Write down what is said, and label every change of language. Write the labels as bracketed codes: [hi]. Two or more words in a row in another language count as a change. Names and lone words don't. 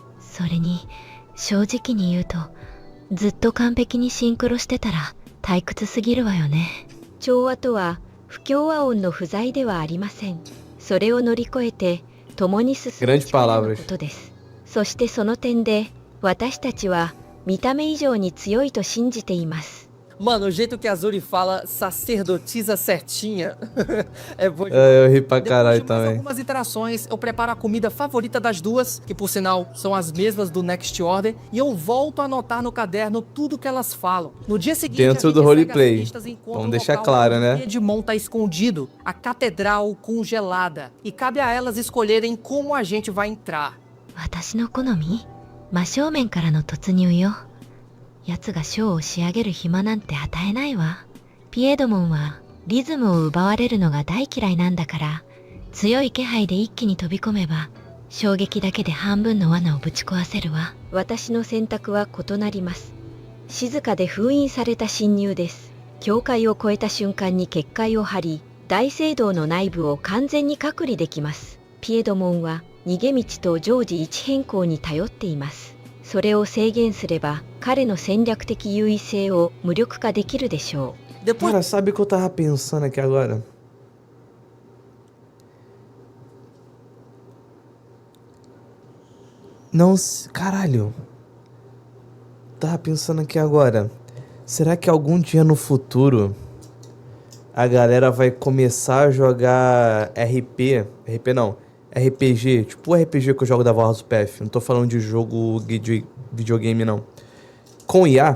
[ja] それに、正直に言うと、ずっと完璧にシンクロしてたら退屈すぎるわよね。調和とは不協和音の不在ではありません。それを乗り越えて共に進む力のことです。そしてその点で私たちは見た目以上に強いと信じています。 [pt] Mano, o jeito que a Azuri fala sacerdotisa certinha é bom. Eu ri pra Depois caralho de mais também. algumas interações, eu preparo a comida favorita das duas, que por sinal são as mesmas do Next Order, e eu volto a anotar no caderno tudo que elas falam. No dia seguinte, Dentro a gente do segue as roleplay. pistas e encontra Vamos o deixar local claro, onde né? o Piedmon tá escondido, a catedral congelada, e cabe a elas escolherem como a gente vai entrar. [ja] 私の好み？真正面からの突入よ。奴がショーを仕上げる暇なんて与えないわ。ピエドモンはリズムを奪われるのが大嫌いなんだから、強い気配で一気に飛び込めば、衝撃だけで半分の罠をぶち壊せるわ。私の選択は異なります。静かで封印された侵入です。境界を越えた瞬間に結界を張り、大聖堂の内部を完全に隔離できます。ピエドモンは逃げ道と常時位置変更に頼っています。それを制限すれば彼の戦略的優位性を無力化できるでしょう。 [pt] Depois Cara, sabe o que eu tava pensando aqui agora? Não, caralho. Tava pensando aqui agora. Será que algum dia no futuro a galera vai começar a jogar RP não, RPG, tipo o RPG que eu jogo da Warhouse Path, não tô falando de jogo de videogame não, com IA?